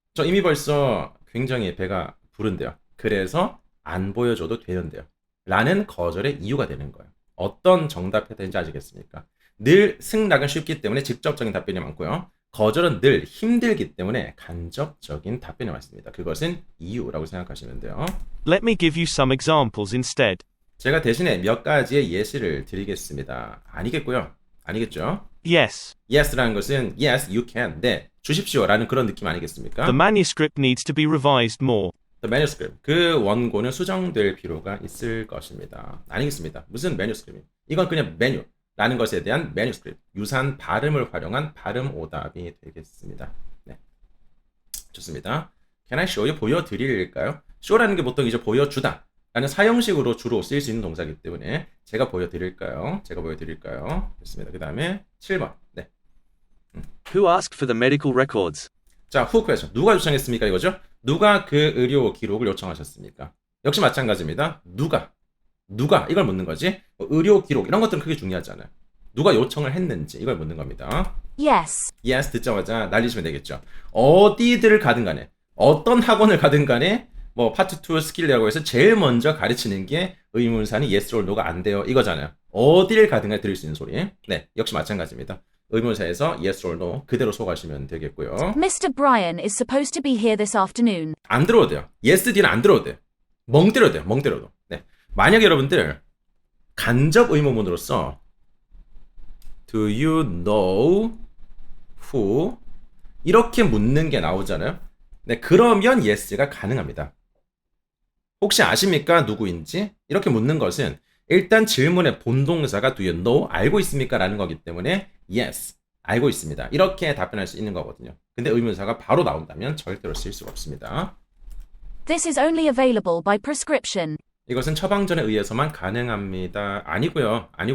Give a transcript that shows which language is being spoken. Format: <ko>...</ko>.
<ko>저 이미 벌써 굉장히 배가 부른데요. 그래서 안 보여줘도 되는데요. 라는 거절의 이유가 되는 거예요. 어떤 정답 패턴인지 아시겠습니까? 늘 승낙은 쉽기 때문에 직접적인 답변이 많고요. 거절은 늘 힘들기 때문에 간접적인 답변이 많습니다. 그것은 이유라고 생각하시면 돼요.</ko> <en>Let me give you some examples instead.</en> <ko>제가 대신에 몇 가지의 예시를 드리겠습니다. 아니겠고요. 아니겠죠?</ko> <en>Yes.</en> <ko>Yes라는 것은</ko> <en>yes, you can.</en> <ko>네, 주십시오. 라는 그런 느낌 아니겠습니까?</ko> <en>The manuscript needs to be revised more. The manuscript.</en> <ko>그 원고는 수정될 필요가 있을 것입니다. 아니겠습니다. 무슨 manuscript? 이건 그냥 메뉴라는 것에 대한 manuscript. 유사한 발음을 활용한 발음 오답이 되겠습니다. 네. 좋습니다.</ko> <en>Can I show you?</en> <ko>보여드릴까요? show라는 게 보통 이제 보여주다 라는 사형식으로 주로 쓰일 수 있는 동사이기 때문에 제가 보여드릴까요? 제가 보여드릴까요? 됐습니다. 그 다음에 7번. 네.</ko> <en>Who asked for the medical records?</en> <ko>자, who question. 누가 요청했습니까? 이거죠? 누가 그 의료 기록을 요청하셨습니까? 역시 마찬가지입니다. 누가 이걸 묻는 거지. 의료 기록 이런 것들은 크게 중요하지 않아요. 누가 요청을 했는지 이걸 묻는 겁니다.</ko> <en>Yes.</en> <ko>Yes 듣자마자 날리시면 되겠죠. 어디들을 가든 간에 어떤 학원을 가든 간에 뭐 파트 2 스킬이라고 해서 제일 먼저 가르치는 게 의문사는 yes or no가 안 돼요. 이거잖아요. 어디를 가든 간에 들을 수 있는 소리. 네, 역시 마찬가지입니다. 의문사에서 yes or no 그대로 속하시면 되겠고요.</ko> <en>Mr. Bryan is supposed to be here this afternoon.</en> <ko>안 들어도 돼요. yes 뒤는 안 들어도 돼요. 멍 때려도 돼요. 멍 때려도. 네. 만약에 여러분들 간접 의문문으로서</ko> <en>Do you know who?</en> <ko>이렇게 묻는 게 나오잖아요. 네, 그러면 yes가 가능합니다. 혹시 아십니까? 누구인지? 이렇게 묻는 것은 일단 질문의 본동사가</ko> <en>Do you know?</en> <ko>알고 있습니까? 라는 거기 때문에 yes, 알고 있습니다. 이렇게 답변할 수 있는 거거든요. 근데 의문사가 바로 나온다면 절대로 쓸 수가 없습니다.</ko> <en>This is only available by prescription.</en> <ko>이것은 처방전에 의해서만 가능합니다. 아니고요.</ko>